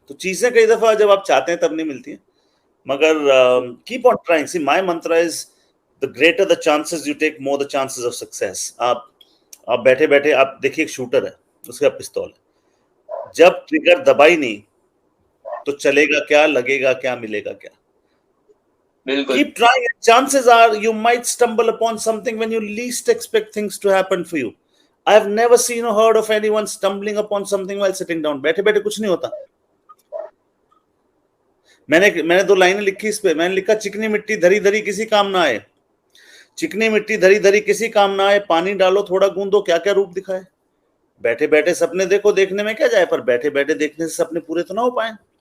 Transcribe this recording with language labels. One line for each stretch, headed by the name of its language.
Hindi: तो चीजें कई दफा जब आप चाहते हैं तब नहीं मिलती हैं, मगर
English: Keep on trying. See my mantra is the greater the chances you take, more the chances of success.
Hindi: आप बैठे बैठे, आप देखिए एक शूटर है, उसका पिस्तौल है, जब ट्रिगर दबाई नहीं तो चलेगा क्या, लगेगा क्या, मिलेगा क्या। बिल्कुल।
English: Keep trying, and chances are you might stumble upon something when you least expect things to happen for you. I have never seen or heard of anyone stumbling upon something while sitting down.
Hindi: बैठे बैठे कुछ नहीं होता। मैंने दो लाइनें लिखी इस पे। मैंने लिखा, चिकनी मिट्टी धरी धरी किसी काम ना आए, चिकनी मिट्टी धरी धरी किसी काम ना आए, पानी डालो थोड़ा गूंदो क्या क्या रूप दिखाए। बैठे बैठे सपने देखो, देखने में क्या जाए, पर बैठे बैठे देखने से सपने पूरे तो ना हो पाए।